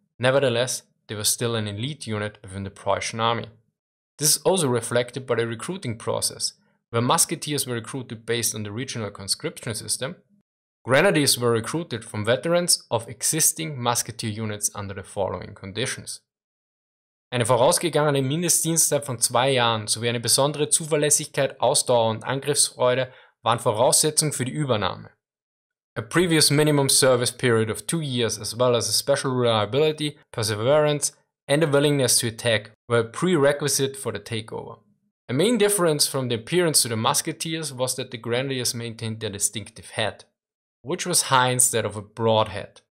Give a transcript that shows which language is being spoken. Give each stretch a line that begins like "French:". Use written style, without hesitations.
English: Nevertheless, they were still an elite unit within the Prussian army. This is also reflected by the recruiting process, where musketeers were recruited based on the regional conscription system. Grenadiers were recruited from veterans of existing musketeer units under the following conditions.
German: Eine vorausgegangene Mindestdienstzeit von 2 Jahren sowie eine besondere Zuverlässigkeit, Ausdauer und Angriffsfreude waren Voraussetzung für die Übernahme.
English: A previous minimum service period of 2 years as well as a special reliability, perseverance and a willingness to attack were a prerequisite for the takeover. A main difference from the appearance to the musketeers was that the grenadiers maintained their distinctive head, which was high instead of a broad head.